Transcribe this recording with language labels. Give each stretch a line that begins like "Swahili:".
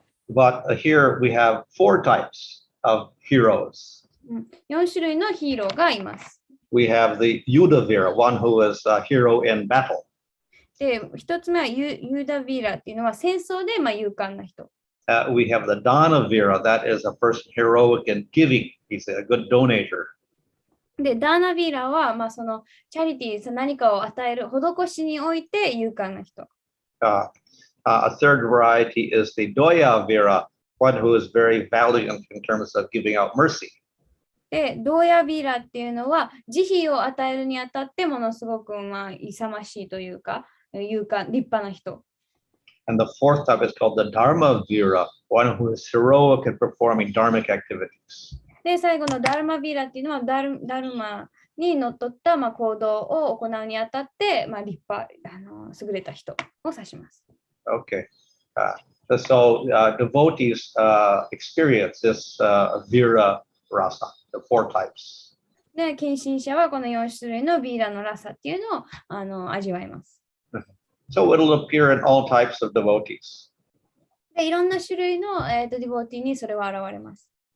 English: But here we have 4 types of heroes.
Japanese: 4種類のヒーローがいます。
English: We have the Yudhavira, one who is a hero in battle.
Japanese: で、一つ目はユーダ・ヴィーラっていうのは戦争で勇敢な人。
English: We have the Dana Vira. That is a person heroic in giving. He's a good donator.
Japanese: で、ダーナ・ヴィーラは、そのチャリティー、何かを与える、施しにおいて勇敢な人。
English: A third variety is the Doya Vira, one who is very valiant in terms of giving out mercy.
Japanese: で、ドーヤ・ヴィーラっていうのは、慈悲を与えるにあたってものすごく勇ましいというか、勇敢、立派な人。
English: And the fourth type is called the Dharma Vira, one who is heroic in performing dharmic activities.
Japanese: で、最後のダルマ・ヴィーラっていうのは、ダルマにのっとった行動を行うにあたって、立派、優れた人を指します。
English: Okay. So devotees experience this Vira Rasa, the four types.
Japanese: で、献身者はこの4種類のヴィーラのラサっていうのを味わいます。
English: So it'll appear in all types of devotees.
Japanese: で、いろんな種類の、ディボーティーにそれは現れます。